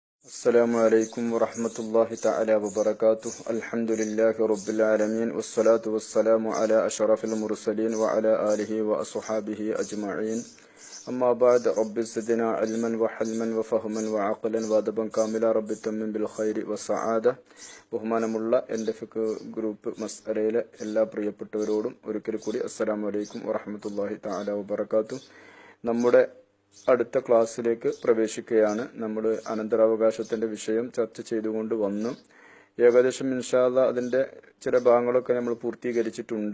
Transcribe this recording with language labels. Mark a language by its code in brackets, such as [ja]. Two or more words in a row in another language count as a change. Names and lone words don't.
[ar] السلام عليكم ورحمة الله تعالى وبركاته. الحمد لله رب العالمين والصلاة والسلام على أشرف المرسلين وعلى آله وأصحابه أجمعين. أما بعد رب زدنا علما وحلما وفهما وعقلا وأدبا كاملا رب تمن بالخير والسعادة. [ml] ബഹുമാനമുള്ള എൻ്റെ ഫിഖ് ഗ്രൂപ്പ് മസ്അലയിലെ എല്ലാ പ്രിയപ്പെട്ടവരോടും ഒരിക്കൽ കൂടി [ar] السلام عليكم ورحمة الله تعالى وبركاته. [ml] നമ്മുടെ അടുത്ത ക്ലാസ്സിലേക്ക് പ്രവേശിക്കുകയാണ്. നമ്മൾ അനന്തരാവകാശത്തിന്റെ വിഷയം ചർച്ച ചെയ്തുകൊണ്ട് വന്നു. ഏകദേശം [ar] إن شاء الله [ml] അതിന്റെ ചില ഭാഗങ്ങളൊക്കെ നമ്മൾ പൂർത്തീകരിച്ചിട്ടുണ്ട്.